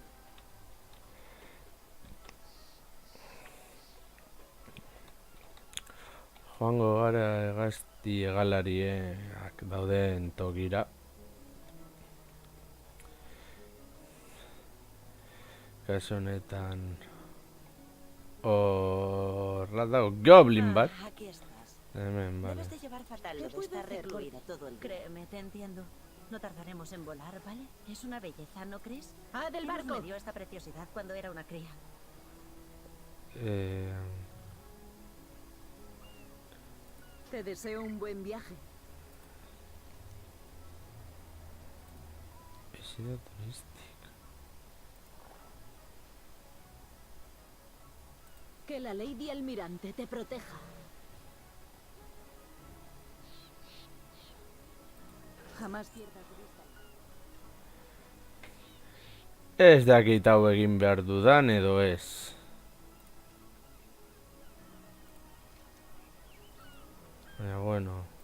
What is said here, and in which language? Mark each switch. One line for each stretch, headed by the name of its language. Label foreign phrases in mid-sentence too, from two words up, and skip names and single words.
Basque: Joango gara hegazti hegalariak dauden tokira. Kasu honetan horra dago goblin bat.
Spanish: Aquí estás.
Basque: Hemen, vale.
Spanish: Debes de llevar fatal lo de estar recluida todo el día. Créeme, te entiendo. No tardaremos en volar, ¿vale? Es una belleza, ¿no crees? ¡Ah, del ¿Quién barco! me dio esta preciosidad cuando era una cría? Te deseo un buen viaje. Visita turística. Que la Lady Almirante te proteja. Jamás pierdas de vista.
Basque: Ez dakit hau egin behar dudan edo ez. Baina, bueno.